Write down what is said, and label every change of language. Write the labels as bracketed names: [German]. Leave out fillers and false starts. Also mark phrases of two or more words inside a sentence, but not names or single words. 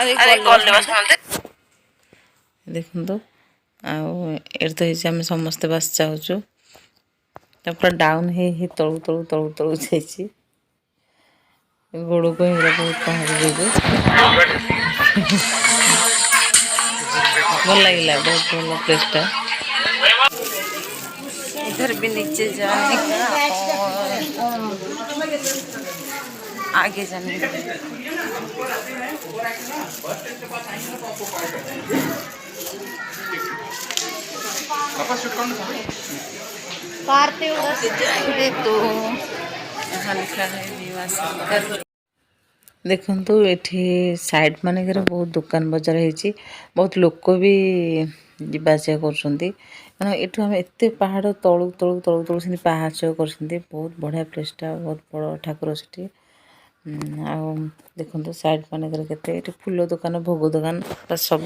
[Odia] ଦେଖନ୍ତୁ, ଆଉ ଏଠି ତ ହେଇଛି ଆମେ ସମସ୍ତେ ବାସ୍ ଯାଉଛୁ। ତା ପୁରା ଡାଉନ୍ ହେଇ ତଳକୁ ଯାଇଛି। ଗୋଡ଼ କଣ ହେଇଗଲା ବହୁତ ପାହାଡ଼ ଯୋଗୁଁ। ଭଲ ଲାଗିଲା, ବହୁତ ଭଲ ପ୍ଲେସ୍ଟା। [Hindi] इधर भी नीचे जाने का और आगे जाने का। जाएंगे तो यहाँ लिखा है भीमाशंकर। [Odia] ଦେଖନ୍ତୁ ଏଠି ସାଇଡ଼୍ ମାନଙ୍କରେ ବହୁତ ଦୋକାନ ବଜାର ହେଇଛି, ବହୁତ ଲୋକ ବି ଯିବା ଆସିବା କରୁଛନ୍ତି। କାରଣ ଏଠୁ ଆମେ ଏତେ ପାହାଡ଼ ତଳକୁ ସେମିତି ପାହାଚ କରୁଛନ୍ତି। ବହୁତ ବଢ଼ିଆ ପ୍ଲେସ୍ଟା, ବହୁତ ବଡ଼ ଠାକୁର ସେଠି। ଆଉ ଦେଖନ୍ତୁ ସାଇଡ଼୍ ମାନଙ୍କରେ କେତେ, ଏଠି ଫୁଲ ଦୋକାନ, ଭୋଗ ଦୋକାନ ସବୁ।